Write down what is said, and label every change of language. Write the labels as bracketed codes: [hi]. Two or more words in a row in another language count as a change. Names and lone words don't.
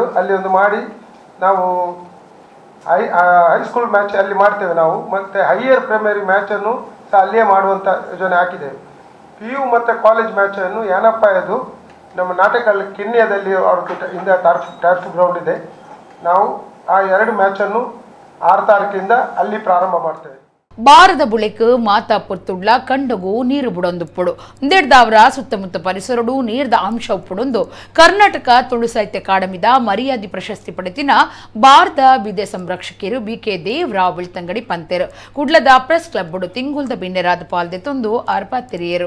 [kn] ಅಲ್ಲಿ ಒಂದು ಮಾಡಿ ನಾವು [en] high school match [kn] ಅಲ್ಲಿ ಮಾಡ್ತೇವೆ ನಾವು, ಮತ್ತು [en] higher primary [kn] ಮ್ಯಾಚನ್ನು ಸಹ ಅಲ್ಲಿಯೇ ಮಾಡುವಂಥ ಯೋಜನೆ ಹಾಕಿದ್ದೇವೆ. PU ಮತ್ತು ಕಾಲೇಜ್ ಮ್ಯಾಚನ್ನು ಏನಪ್ಪಾಯದು ನಮ್ಮ ನಾಟಕಲ್ಲಿ ಕಿನ್ಯದಲ್ಲಿ ಇಂದ [en] turf ground [kn] ಇದೆ. ನಾವು ಆ 2 ಮ್ಯಾಚನ್ನು 6 ತಾರೀಕಿಂದ ಅಲ್ಲಿ ಪ್ರಾರಂಭ ಮಾಡ್ತೇವೆ. [tcy] ಬಾರದ ಬುಳೆಕ್ ಮಾತಾ ಪೊರ್ತುಡ್ಲ ಕಂಡಗೂ ನೀರು ಬುಡೊಂದುಪ್ಪುಡು ಇಂದೆಡ್ದಾವರ ಸುತ್ತಮುತ್ತ ಪರಿಸರಡು ನೀರ್ದ ಅಂಶ ಉಪ್ಪುಡೊಂದು ಕರ್ನಾಟಕ ತುಳು ಸಾಹಿತ್ಯ ಅಕಾಡೆಮಿದ ಮರ್ಯಾದೆ ಪ್ರಶಸ್ತಿ ಪಡೆದಿನ ಬಾರದ ಬಿದೆ ಸಂರಕ್ಷಕರು BK ದೇವರಾವ್ ಬೆಳ್ತಂಗಡಿ ಪಂತೆರು. ಕುಡ್ಲದ ಪ್ರೆಸ್ ಕ್ಲಬ್ ತಿಂಗುಲ್ದ ಬಿನ್ನೆರಾದ ಪಾಲ್ದೆತೊಂದು ಅರ್ಪಾತಿರಿಯರು.